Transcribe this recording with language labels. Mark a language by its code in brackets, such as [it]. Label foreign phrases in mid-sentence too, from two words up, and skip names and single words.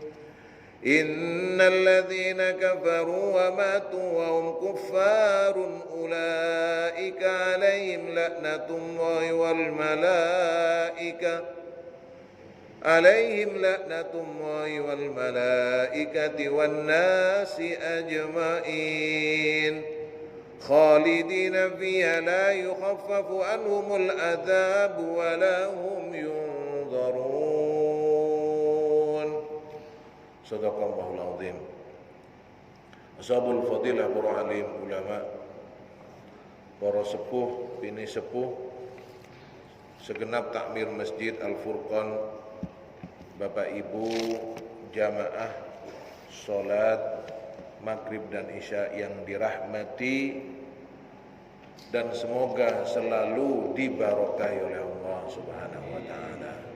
[ar] إن الذين كفروا وماتوا وهم كفار أولئك عليهم لعنة الله والملائكة والناس أجمعين خالدين فيها لا يخفف عنهم العذاب ولا هم ينظرون. صدق الله العظيم. أصحاب الفضيلة, [id] para alim ulama, para sepuh, bini sepuh, segenap takmir Masjid Al-Furqan, Bapak Ibu jamaah salat maghrib dan isya yang dirahmati dan semoga selalu diberkahi oleh Allah [ar] سبحانه وتعالى.